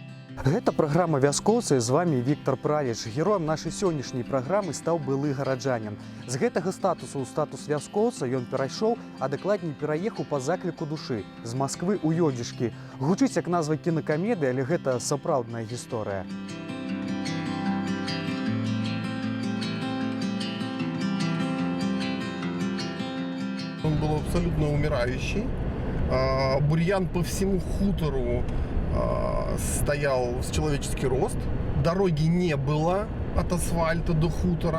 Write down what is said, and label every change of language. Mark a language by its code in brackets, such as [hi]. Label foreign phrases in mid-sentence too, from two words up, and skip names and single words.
[be] Гэта праграма «Вяскоўцы», з вами Віктор Праліч. Героем нашай сённяшняй праграмы стаў былы гараджанін. З гэтага статусу ў статус вяскоўца ён перайшоў, а дакладней пераехаў па закліку душы з Масквы ў Ёдзішкі. Гучыць як назва кінакамедыі, але гэта сапраўдная гісторыя. [ru] Он был абсолютно умирающий. Бурьян по всему хутору стоял с человеческий рост. Дороги не было от асфальта до хутора.